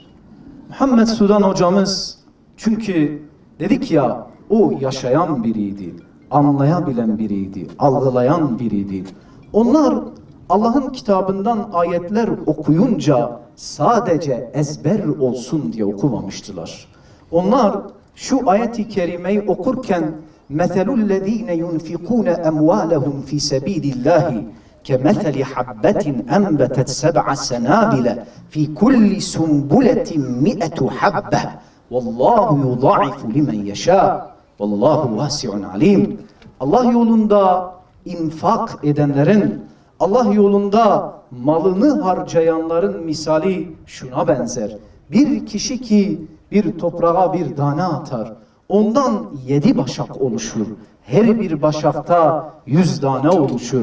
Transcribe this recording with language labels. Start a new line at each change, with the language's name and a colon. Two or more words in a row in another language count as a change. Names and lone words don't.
Turkish: Muhammed Sudan hocamız, çünkü dedik ya, o yaşayan biriydi, anlayabilen biriydi, algılayan biriydi. Onlar Allah'ın kitabından ayetler okuyunca sadece ezber olsun diye okumamıştılar. Onlar şu ayet-i kerimeyi okurken
Arabic: مَثَلُ الَّذ۪ينَ يُنْفِقُونَ اَمْوَالَهُمْ ف۪ي سَب۪يلِ اللّٰهِ كَمَثَلِ حَبَّةٍ أَنْبَتَتْ سَبْعَ سَنَابِلَ ف۪ي كُلِّ سُنْبُلَةٍ مِئَةُ حَبَّةٍ وَاللّٰهُ يُضَاعِفُ لِمَنْ يَشَاءُ وَاللّٰهُ وَاسِعٌ عَلِيمٌ.
Turkish: Allah yolunda infak edenlerin, Allah yolunda malını harcayanların misali şuna benzer. Bir kişi ki bir toprağa bir tane atar, ondan 7 başak oluşur. Her bir başakta 100 tane oluşur.